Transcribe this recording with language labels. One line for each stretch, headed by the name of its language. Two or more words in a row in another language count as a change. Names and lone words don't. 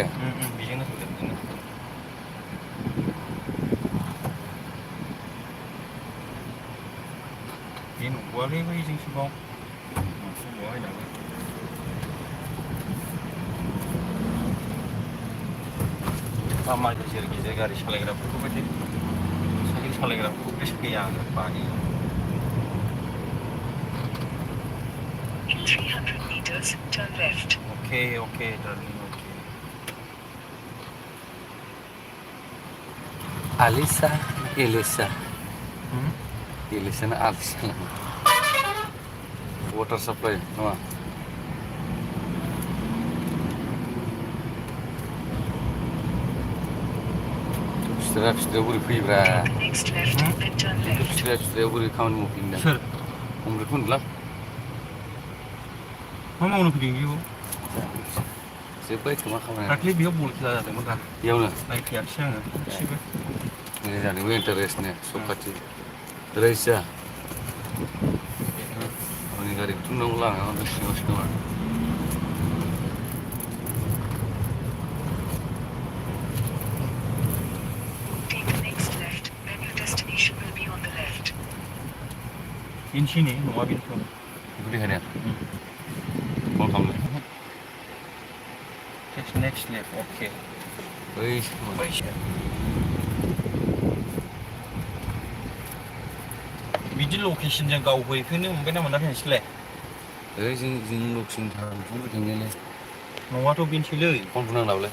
Bodo: बेजोंनो होदों बे न'आलै बैजोंसो बाव बहाय दाबो लामा गेजेर गारि सालायग्राफोरखौ बायदि साइकेल सालायग्राफोरखौ गोसो गैया आङो बायो
English: In 300 meters, turn left. Okay, darling, okay.
Bodo: Alisa, Elisa na Alisa
English: water supply
Bodo: nङा फिथ्रा बोरै फैयोब्रा
English: Next left, then turn left.
Bodo: फिथ्रायाव बोरै खामानि मावफैयोदा सोर हमग्राखौ होनदोंलां मा मावनो फैदों बेयाव जोब्बाय खोमा खामानिया दाख्लै बेयाव बल खेला जादोंमोन दा बेयावनो नायफैयाखिसै आङो एसेबो मोजां जादोंबो इन्टारेस्टनो सखाथि रायसा आंनि गारिखौ थुनांगौ लामायाव सिङावसो खोमा
English: Take the next left, then your destination will be on the left.
Bodo: बेनोसै नै नङा बेनोथ' बेखौ देखायनाया फन खालामनो
English: next left, okay.
Bodo: बिदि लकेसनजों गावहैफेरनो मोनबायना मोनाखै नोंसोरलाय जों लकेसन थांफुबाय थांनायालाय न'आथ' बेनोसैलै फन बुंनांलाबोलाय